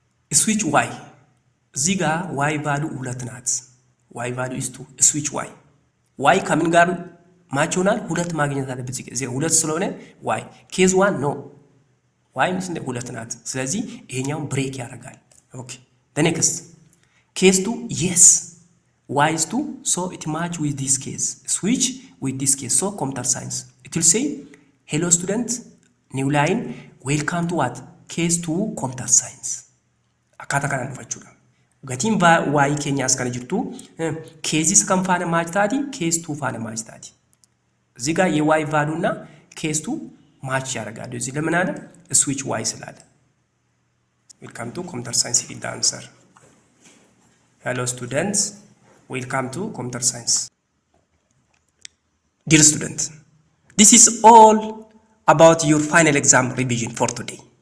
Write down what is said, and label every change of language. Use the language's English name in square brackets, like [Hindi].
[Amharic] switch y እዚህ ጋር y ቫልዩ 2 ናት። y ቫልዩ is 2 switch y ከምን ጋር ማች ሆናል? 2 ማግኘት አለበት። እዚህ 2 ስለሆነ y ኬዝ 1 ኖ y ምስ እንደ 2 ናት። ስለዚህ ይሄኛው ብሬክ ያደርጋል። ኦኬ the next ኬዝ 2 yes [English] y is 2, so it match with this case. Switch with this case, so computer science. It will say, hello student, new line, welcome to what? Case 2 computer science. [Oromo] Akkaataa kanaan dhufachuudha. Gatiin y keenyaas kana jirtu cases kan faana match taati, case 2 faana match taati. [Amharic] እዚህ ጋር የy ቫልዩ እና case 2 match ያደርጋሉ። እዚህ ለምን አለ? switch y ስላለ። [English] Welcome to computer science is the answer. Hello students, welcome to computer science. Dear students, this is all about your final exam revision for today.